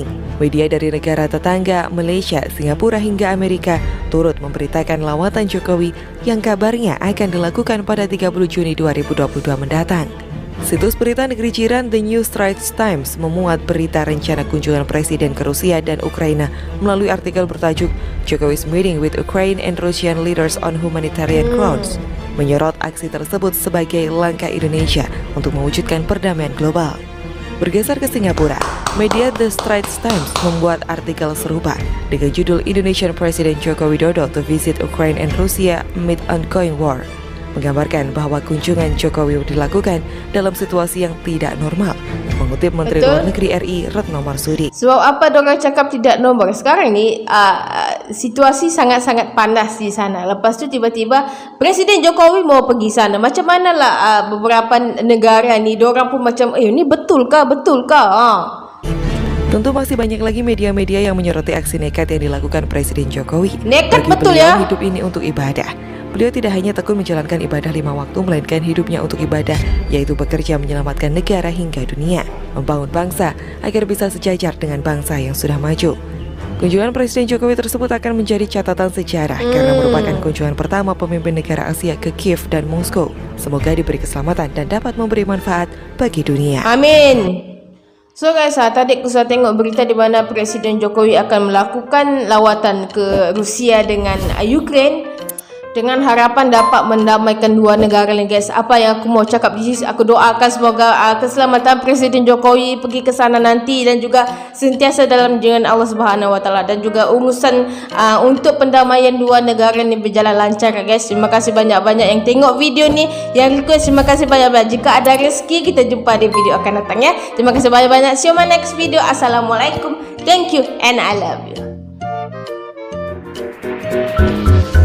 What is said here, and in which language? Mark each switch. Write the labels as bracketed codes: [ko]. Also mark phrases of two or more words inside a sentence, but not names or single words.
[id] Media dari negara tetangga, Malaysia, Singapura hingga Amerika turut memberitakan lawatan Jokowi yang kabarnya akan dilakukan pada 30 Juni 2022 mendatang. Situs berita negeri jiran The New Straits Times memuat berita rencana kunjungan Presiden ke Rusia dan Ukraina melalui artikel bertajuk Jokowi's Meeting with Ukraine and Russian Leaders on Humanitarian Grounds, menyorot aksi tersebut sebagai langkah Indonesia untuk mewujudkan perdamaian global. Bergeser ke Singapura, media The Straits Times membuat artikel serupa dengan judul Indonesian President Joko Widodo to visit Ukraine and Russia amid ongoing war, menggambarkan bahwa kunjungan Jokowi dilakukan dalam situasi yang tidak normal, mengutip Menteri Luar Negeri RI Retno Marsudi. [ms] Sebab apa dorang cakap tidak normal? Sekarang ni situasi sangat-sangat panas di sana. Lepas tu tiba-tiba Presiden Jokowi mau pergi sana. Macam manalah beberapa negara ni dorang pun macam ni betulkah? [id] Tentu masih banyak lagi media-media yang menyoroti aksi nekat yang dilakukan Presiden Jokowi. Nekat bagi betul beliau, ya. Hidup ini untuk ibadah. Beliau tidak hanya tekun menjalankan ibadah 5 waktu, melainkan hidupnya untuk ibadah, yaitu bekerja menyelamatkan negara hingga dunia, membangun bangsa agar bisa sejajar dengan bangsa yang sudah maju. Kunjungan Presiden Jokowi tersebut akan menjadi catatan sejarah karena merupakan kunjungan pertama pemimpin negara Asia ke Kiev dan Moskow. Semoga diberi keselamatan dan dapat memberi manfaat bagi dunia. Amin. [en] So guys, [ms] tadi aku sudah tengok berita di mana Presiden Jokowi akan melakukan lawatan ke Rusia dengan Ukraine. dengan harapan dapat mendamaikan dua negara ni guys. Apa yang aku mau cakap di sini, aku doakan semoga keselamatan Presiden Jokowi pergi ke sana nanti dan juga sentiasa dalam junjungan Allah [ar] Subhanahu Wa Taala, [ms] dan juga urusan untuk pendamaian dua negara ni berjalan lancar guys. Terima kasih banyak-banyak yang tengok video ni, yang request terima kasih banyak-banyak. Jika ada rezeki kita jumpa di video akan datang ya. Terima kasih banyak-banyak. [en] See you my next video. [ar] Assalamualaikum. [en] Thank you and I love you.